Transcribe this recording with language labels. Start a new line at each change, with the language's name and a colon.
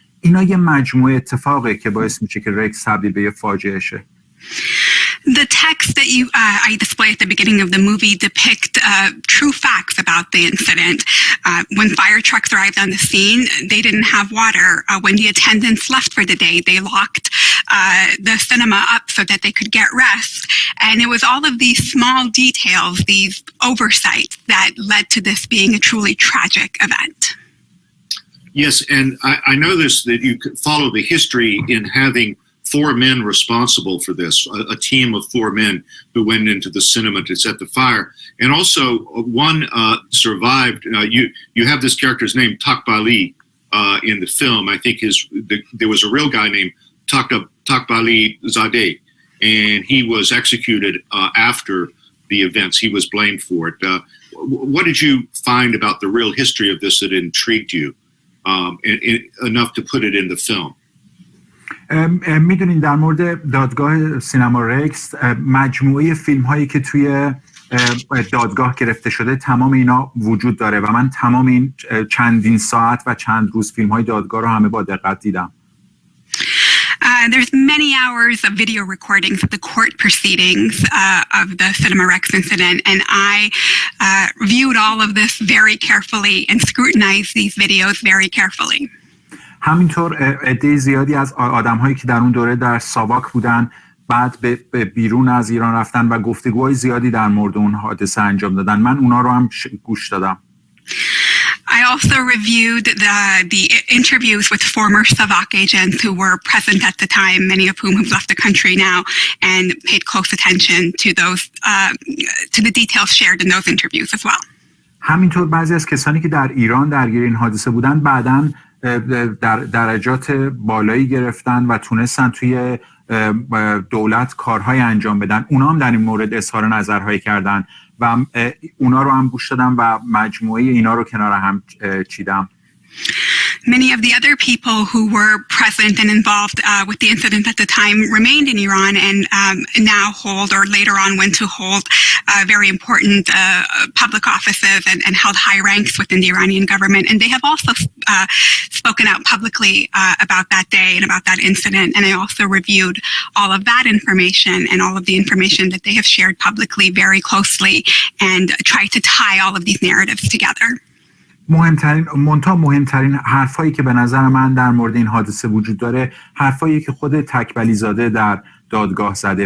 Persian: اینا یه مجموعه اتفاقه که باعث میشه که رکس تبدیل به یه فاجعه شه.
English: The text that I display at the beginning of the movie depict true facts about the incident. When fire trucks arrived on the scene, they didn't have water. When the attendants left for the day, they locked the cinema up so that they could get rest. And it was all of these small details, these oversights that led to this being a truly tragic event. Yes, and I know this, that you follow the history in having 4 men responsible for this, a team of 4 men who went into the cinema to set the fire. And also one survived. You have this character's name, Takbali, in the film. I think there was a real guy named Takbali Zadeh, and he was executed after the events. He was blamed for it. What did you find about the real history of this that intrigued you enough to put it in the film?
Persian: میدونین در مورد دادگاه سینما رکس مجموعه فیلم هایی که توی دادگاه گرفته شده تمام اینا وجود داره و من تمام این چندین ساعت و چند روز فیلم های دادگاه رو همه با دقت دیدم.
English: There's many hours of video recordings of the court proceedings of the Cinema Rex incident, and I reviewed all of this very carefully and scrutinized these videos very carefully.
Persian: همینطور عده زیادی از آدم‌هایی که در اون دوره در ساواک بودن بعد به بیرون از ایران رفتن و گفتگوهای زیادی در مورد اون حادثه انجام دادن. من اونا رو هم گوش دادم.
English: I also reviewed the interviews with former Savak agents who were present at the time, many of whom have left the country now, and paid close attention to those to the details shared in those interviews as well.
Persian: همینطور بعضی از کسانی که در ایران درگیر این حادثه بودن بعداً در درجات بالایی گرفتن و تونستن توی دولت کارهای انجام بدن. اونا هم در این مورد اظهار نظرهایی کردن و اونا رو هم گوش دادم و مجموعه اینا رو کنار هم چیدم.
English: Many of the other people who were present and involved with the incident at the time remained in Iran and now hold or later on went to hold very important public offices and held high ranks within the Iranian government. And they have also spoken out publicly about that day and about that incident. And I also reviewed all of that information and all of the information that they have shared publicly very closely and tried to tie all of these narratives together.
Persian: مهمترین حرفایی که به نظر من در مورد این حادثه وجود داره حرفایی که خود تکبلی زاده در دادگاه زده.